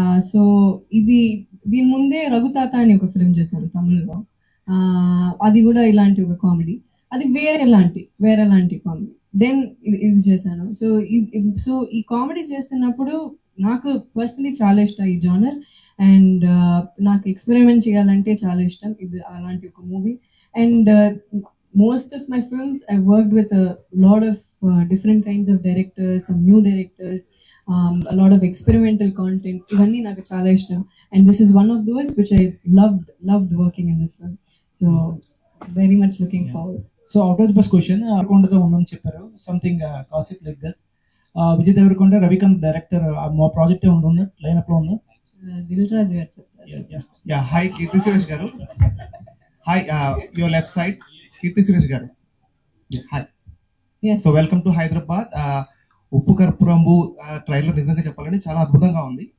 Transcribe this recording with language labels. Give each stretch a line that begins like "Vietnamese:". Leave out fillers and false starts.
Telugu: So దీని ముందే రఘుతాత అని ఒక ఫిల్మ్ చేశాను తమిళ్లో, అది కూడా ఇలాంటి ఒక కామెడీ, అది వేరే లాంటి కామెడీ. దెన్ ఇది చేశాను. సో ఈ కామెడీ చేస్తున్నప్పుడు నాకు పర్సనలీ చాలా ఇష్టం ఈ జానర్, అండ్ నాకు ఎక్స్పెరిమెంట్ చేయాలంటే చాలా ఇష్టం. ఇది అలాంటి ఒక movie.
English: And most of my films I worked with a lot of different kinds of directors, some new directors, a lot of experimental content.
Telugu: Ivanni naku chaala ishtam,
English: and this is one of those which I loved working in this film. So very much looking forward. So out of the first question Arakonda
Telugu: undani chepparu,
English: something gossip like that.
Telugu: Vijay Deverakonda Ravikant director మా project ఉందా line up లో ఉందా? Dil Raj garu chepparu.
English: Yeah, hi Kirti Suresh garu. Hi, your left side Kirti Suresh garu. Hi. Yes. So welcome to Hyderabad.
Telugu: ఉప్పు కర్పూరంబు trailer నిజంగా చెప్పాలంటే చాలా అద్భుతంగా ఉంది.